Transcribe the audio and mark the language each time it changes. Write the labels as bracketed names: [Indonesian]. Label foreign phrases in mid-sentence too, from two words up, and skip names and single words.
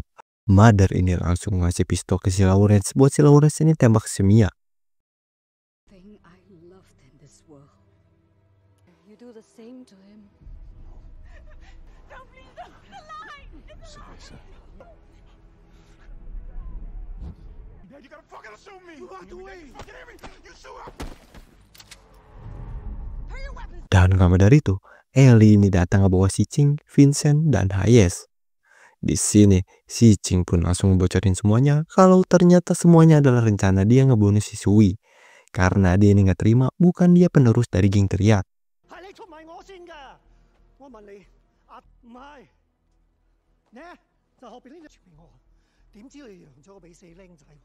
[English] Mother ini [Indonesian] langsung ngasih pistol ke si Lawrence buat si Lawrence ini tembak si Mia. [English] Thing I loved in this world. You do the same to him. Sorry, sir. Man, you gotta fucking shoot me! You got to wait! You fucking hear me? You shoot up! [Indonesian] Dan gak dari itu, Ellie ini datang ngebawa si Ching, Vincent, dan Hayes. Di sini, si Ching pun langsung ngebocorin semuanya kalau ternyata semuanya adalah rencana dia ngebunuh si Sui. Karena dia ini gak terima bukan dia penerus dari geng Tria. [Cantonese] 係你出賣我先㗎！我問你，唔係，呢就後邊呢隻傳俾我，點知你讓咗我俾死僆仔？